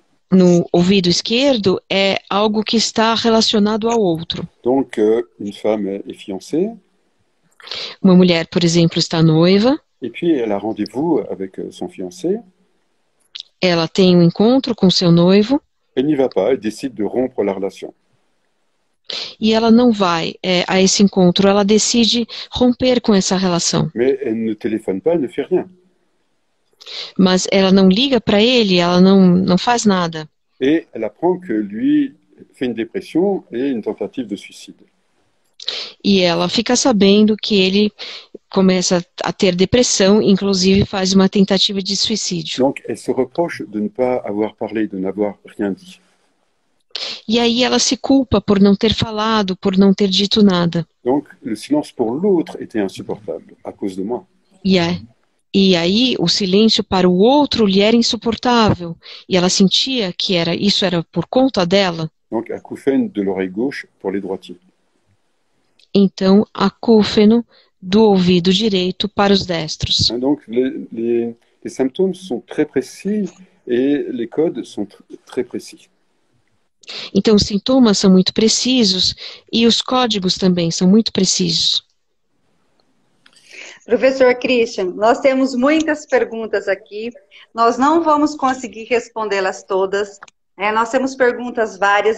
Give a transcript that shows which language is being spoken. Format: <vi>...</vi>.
<pt>No ouvido esquerdo é algo que está relacionado ao outro.</pt> <fr>Donc une femme est fiancée.</fr> <pt>Uma mulher, por exemplo, está noiva.</pt> <fr>Et puis elle a rendez-vous avec son fiancé.</fr> <pt>Ela tem um encontro com seu noivo.</pt> <fr>Elle n'y va pas, elle décide de rompre la relation.</fr> <pt>E ela não vai a esse encontro, ela decide romper com essa relação.</pt> <fr>Mais elle ne téléphone pas, elle ne fait rien.</fr> <pt>Mas ela não liga para ele, ela não faz nada.</pt> <fr>Et elle apprend que lui fait une dépression et une tentative de suicide.</fr> <pt>E ela fica sabendo que ele começa a ter depressão, inclusive faz uma tentativa de suicídio.</pt> <fr>Donc elle se reproche de ne pas avoir parlé, de n'avoir rien dit.</fr> <pt>E aí ela se culpa por não ter falado, por não ter dito nada.</pt> <fr>Donc le silence pour l'autre était insupportable à cause de moi.</fr> <pt>E aí o silêncio para o outro lhe era insuportável. E ela sentia que isso era por conta dela.</pt> <fr>Donc acouphène de l'oreille gauche pour les droitiers.</fr> <pt>Então, acúfeno do ouvido direito para os destros.</pt> <fr>Donc les symptômes sont très précis et les codes sont très précis.</fr> <pt>Então, os sintomas são muito precisos e os códigos também são muito precisos. Professor Christian, nós temos muitas perguntas aqui. Nós não vamos conseguir respondê-las todas. Nós temos perguntas várias.</pt>